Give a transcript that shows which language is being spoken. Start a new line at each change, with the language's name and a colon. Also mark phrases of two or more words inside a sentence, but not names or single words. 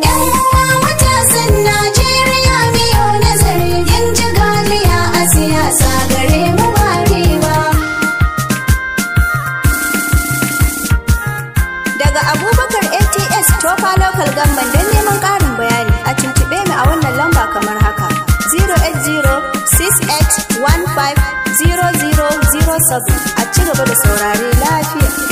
Hausa: Yan uwa matasan Najeriya mu yo nazari, in jagaliya a siyasa gare mu ba riba. Daga Abubakar A T S Tofa
English: Local Government
Hausa: don neman ƙarin bayani a tuntuɓe mu a wannan lamba kamar haka:
English: zero eight zero six eight one five zero zero zero seven.
Hausa: A ci gaba da saurare lafiya.